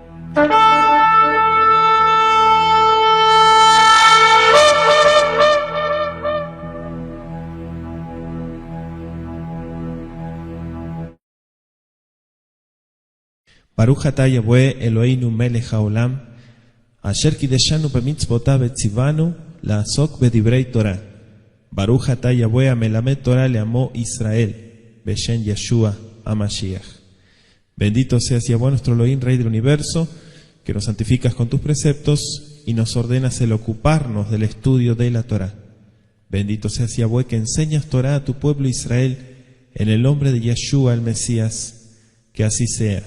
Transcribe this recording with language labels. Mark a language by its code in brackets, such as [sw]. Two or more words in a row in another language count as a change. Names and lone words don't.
[he] ברוך אתה יהוה אלוהינו מלך העולם, אשר קדשנו במצוותיו וצוונו לעסוק בדברי תורה. ברוך אתה יהוה המלמד תורה לעמו ישראל, בשם ישוע המשיח. [es] Bendito seas Yahweh nuestro Elohim, Rey del Universo, que nos santificas con tus preceptos y nos ordenas el ocuparnos del estudio de la Torah. Bendito seas Yahweh, que enseñas Torah a tu pueblo Israel, en el nombre de Yeshua el Mesías, que así sea.